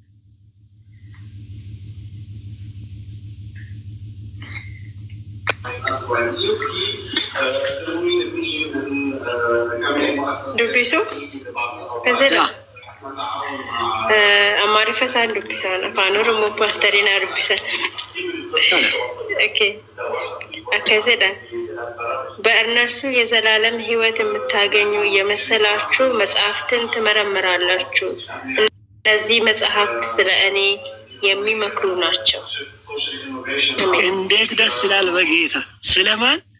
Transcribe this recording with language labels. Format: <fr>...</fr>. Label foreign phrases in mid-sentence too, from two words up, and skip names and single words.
<om>dubbisu kazeedha Amaarifa isaan dubbisan afaan Oromoo paastariin dubbisan</om> <am>ከዘዳ በእነርሱ የዘላለም ሕይወት የምታገኙ የመሰላችሁ መጽሐፍትን ትመረምራላችሁ። እነዚህ መጽሐፍት ስለ እኔ የሚመክሩ ናቸው። እንዴት ደስ ይላል! በጌታ ስለማን?</am>